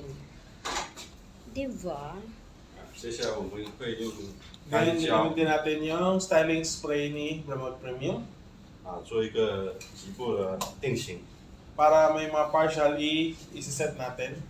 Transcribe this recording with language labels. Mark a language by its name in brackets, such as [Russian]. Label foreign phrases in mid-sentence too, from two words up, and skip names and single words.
[Filipino] Diba? [Chinese] 接下来我们会用 [Filipino] Ngayon, [Chinese] 干胶 [Filipino] gagamitin natin yung [English] styling spray [Filipino] ni Brevod Premium [Chinese] 做一个局部的定型。 [Filipino] para may mga partial i-set natin.